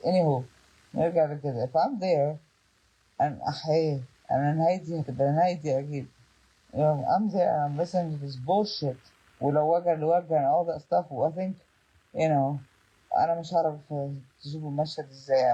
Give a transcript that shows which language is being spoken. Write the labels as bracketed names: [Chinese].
[English] anyhow [Arabic] نرجع لكده. [English] if I'm there [Arabic] أنا نهايتي هتبقى نهايتي أكيد. [English] I'm there and I'm listening to this bullshit [Arabic] ولو وجه لوجه [English] and all that stuff. I think [Arabic] أنا مش هعرف تشوف المشهد إزاي.